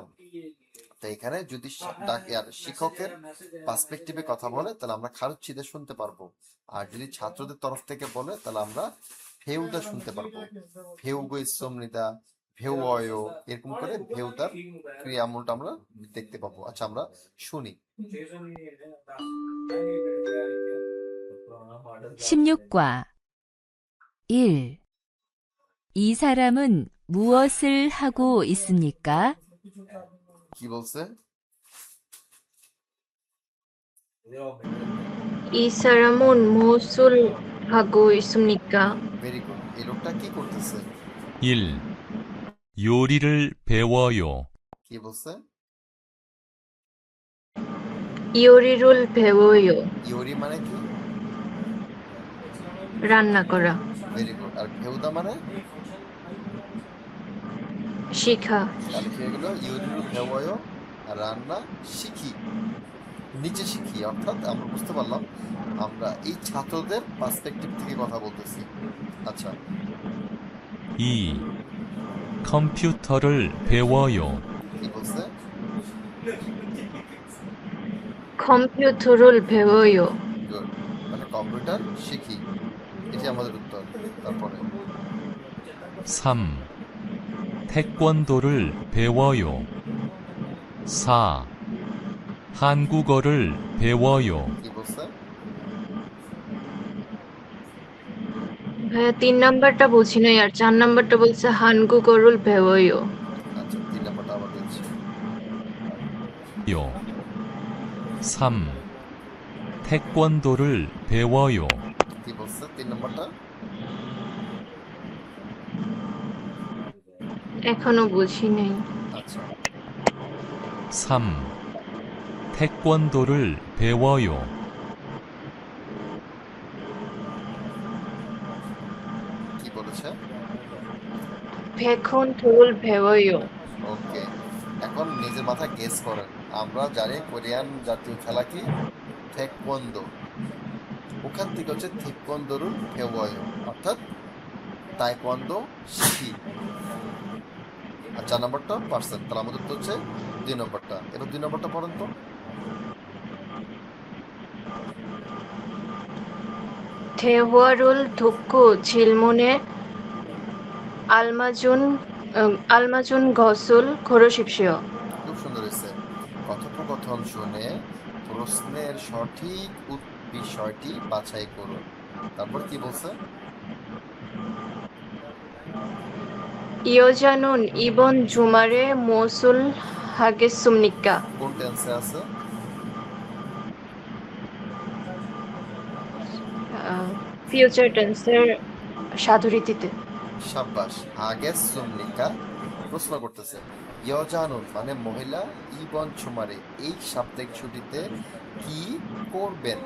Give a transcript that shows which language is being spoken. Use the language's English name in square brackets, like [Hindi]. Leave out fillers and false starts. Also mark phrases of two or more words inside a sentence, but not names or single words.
[Bangla] তো এখানে যদি শিক্ষকের পার্সপেক্টিভে কথা বলে তাহলে আমরা খারুচ্ছিদা শুনতে পারবো, আর যদি ছাত্রদের তরফ থেকে বলে তাহলে আমরা ফেউদা শুনতে পারবো। [Korean] 배우고 있습니다, [Bangla] ভেউয়, এরকম করে ভেউদার ক্রিয়ামূলটা আমরা দেখতে পাবো। আচ্ছা আমরা শুনি। [Korean] 16과 1. 이 사람은 무엇을 하고 있습니까? [Bangla] কি বলছে? [Korean] 이 사람은 무엇을 하고 있습니까? [English] very good. [Bangla] এই লোকটা কি করতেছে? [Korean] 1. 요리를 배워요. [Bangla] কি বলছে? [Korean] 요리를 배워요. [Bangla] ইওরি মানে কি? রান্না করা। [English] very good. [Bangla] আর ভেউদা মানে? শিখা। তাহলে কি হয়ে গেল? [Korean] 요리를 배워 [Bangla] রান্না শিখি, নিচে শিখি। অর্থাৎ আমরা বুঝতে পারলাম আমরা এই ছাত্রদের পার্সপেক্টিভ থেকে কথা বলতেছি। আচ্ছা, [Korean] 2. 컴퓨터를 배워요. [Bangla] কি বলছে? [Korean] 컴퓨터를 배워요. [Bangla] গুড। মানে কম্পিউটার শিখি, এটি আমাদের উত্তর। তারপরে [Korean] 3. 태권도를 배워요. 4. 한국어를 배워요. [Bangla] কি বলছে? ভাইয়া 3 নাম্বারটা বুঝি নাই আর 4 নাম্বারটা বলছে [Korean] 한국어를 배워요. [Bangla] আচ্ছা, 3 নাম্বারটা আবার দিচ্ছি। [Korean] 3. 태권도를 배워요. [Bangla] কি বলছে 3 নাম্বারটা? এখনো বুঝি নাই। আচ্ছা, [Korean] 3. 태권도를 배워요. [Bangla] কি বলেছে? [Korean] 백헌토를 배워요. [Bangla] ওকে, এখন নিজের মাথায় গেস করেন। আমরা জানি কোরিয়ান জাতীয় খেলা কি? থেকওয়ান্দো। ওখান থেকে হচ্ছে [Korean] 태권도를 배워요, [Bangla] অর্থাৎ তাইকোয়ান্দো শিখি। আর 4 নাম্বারটা পার্সেন্ট, তাহলে আমাদের তো হচ্ছে 2 নম্বরটা। এবার 2 নম্বরটা পড়েন তো। [Korean] 대화를 듣고 질문에 알맞은 것을 고르십시오. [Bangla] খুব সুন্দর হয়েছে। কথোপকথন শুনে প্রশ্নের সঠিক বিষয়টি বাছাই করুন। তারপর কি বলছে? [Korean] 이 여자는 이번 주말에 무엇을 하겠습니까? [Bangla] কোন টেন্সে আছে? [English] future tense [Bangla] সাধুরীতিতে। সাব্বাস। [Korean] 하겠습니까 [Bangla] প্রশ্ন করতেছে। ইয়জানুন মানে মহিলা, [Korean] 이번 주말에 [Bangla] এই সাপ্তাহিক ছুটিতে কি করবেন?